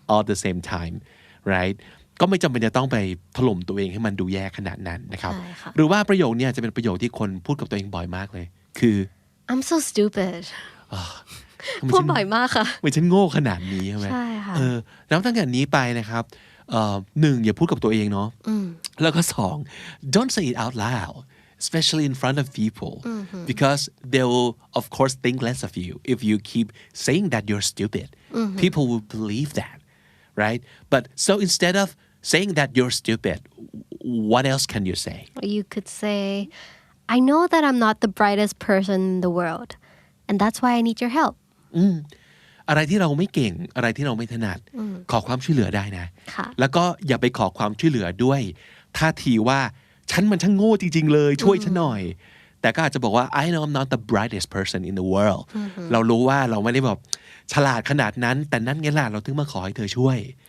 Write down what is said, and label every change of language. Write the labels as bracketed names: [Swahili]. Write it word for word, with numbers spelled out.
[English] all the same time right [Thai] ก็ไม่จำเป็นจะต้องไปถล่มตัวเองให้มันดูแย่ขนาดนั้นนะครับหรือว่าประโยคนี้จะเป็นประโยคที่คนพูดกับตัวเองบ่อยมากเลยคือ [English] I'm so stupid [Thai] พูดบ่อยมากค่ะ ไม่ฉันโง่ขนาดนี้ใช่ไหม ใช่ค่ะ เออแล้วตั้งแต่นี้ไปนะครับหนึ่งอย่าพูดกับตัวเองเนาะแล้วก็สอง [English] don't say it out loud especially in front of people mm-hmm. because they will of course think less of you if you keep saying that you're stupid mm-hmm. people will believe that right but so instead of saying that you're stupid what else can you say you could say I know that I'm not the brightest person in the world and that's why I need your help [Thai] อืมอะไรที่เราไม่เก่งอะไรที่เราไม่ถนัดขอความช่วยเหลือได้นะแล้วก็อย่าไปขอความช่วยเหลือด้วยท่าทีว่าฉันมันช่างโง่จริงๆเลยช่วยฉันหน่อยแต่ก็อาจจะบอกว่า [English] I know I'm not the brightest person in the world [Thai] เรารู้ว่าเราไม่ได้แบบฉลาดขนาดนั้นแต่นั่นไงล่ะเราถึงมาขอให้เธอช่วย